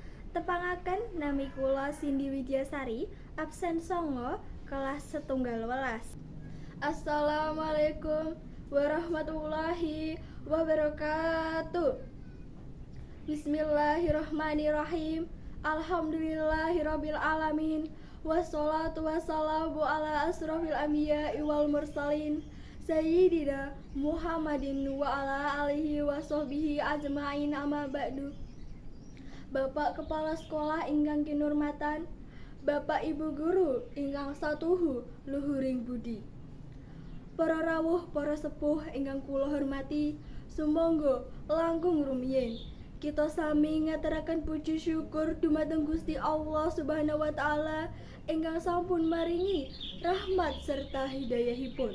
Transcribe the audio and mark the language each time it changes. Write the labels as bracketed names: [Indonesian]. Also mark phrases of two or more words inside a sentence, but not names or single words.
[Javanese] Tepangaken nami kula Cindy Widyasari, absen 9 kelas setunggal welas. [Arabic] السلام عليكم ورحمة الله وبركاته. بسم الله الرحمن الرحيم. الحمد لله رب العالمين. والصلاة والسلام على أشرف الأنبياء والمرسلين سيدنا محمد وعلى آله وصحبه أجمعين، أما بعد. [Javanese] Bapak Kepala Sekolah ingkang kinurmatan, Bapak Ibu Guru ingkang satuhu luhuring budi, para rawuh para sepuh ingkang kula hormati, sumangga langkung rumiyin kita sami ngaturaken puji syukur dumateng Gusti Allah [Arabic] سبحانه وتعالى [Javanese] ingkang sampun maringi rahmat serta hidayahipun.